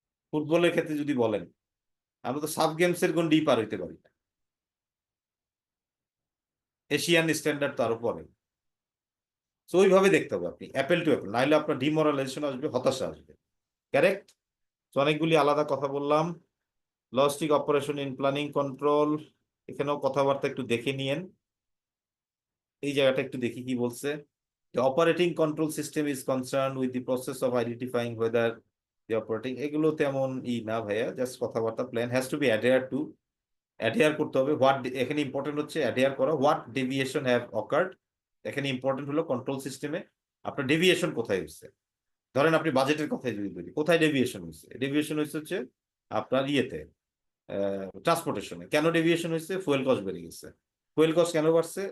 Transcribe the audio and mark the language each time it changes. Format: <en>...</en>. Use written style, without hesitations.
<bn>ফুটবলের ক্ষেত্রে যদি বলেন, আমরা তো সাব গেমসের গন্ডি পার হইতে পারি না, এশিয়ান স্ট্যান্ডার্ড তো আরো পরে। তো ওইভাবে দেখতে হবে আপনি, অ্যাপেল টু অ্যাপেল, নাহলে আপনার ডিমোরালাইজেশন আসবে, হতাশা আসবে। কারেক্ট। তো অনেকগুলি আলাদা কথা বললাম।</bn> <en>logistic operation in planning control,</en> <bn>এখানেও কথাবার্তা একটু দেখে নিয়েন। এই জায়গাটা একটু দেখি কি বলছে।</bn> <en>The operating control system is concerned with the process of identifying whether the operating,</en> <bn>এগুলো তেমন না ভাইয়া, জাস্ট কথাবার্তা।</bn> <en>plan has to be adhere to,</en> <bn>adhere করতে হবে।</bn> <en>what,</en> <bn>এখানে ইম্পর্টেন্ট হচ্ছে অ্যাডহেয়ার করা।</bn> <en>what deviation have occurred,</en> <bn>এখানে ইম্পর্টেন্ট হলো কন্ট্রোল সিস্টেমে আপনার ডেভিয়েশন কোথায় হচ্ছে। ধরেন আপনি বাজেটের কথাই যদি বলি, কোথায় ডেভিয়েশন হচ্ছে? ডেভিয়েশন হচ্ছে আপনার ইয়েতে, ট্রান্সপোর্টেশনে। কেন ডেভিয়েশন হয়েছে? ফুয়েল কস্ট বেড়ে গেছে। ফুয়েল কস্ট কেন বাড়ছে?</bn>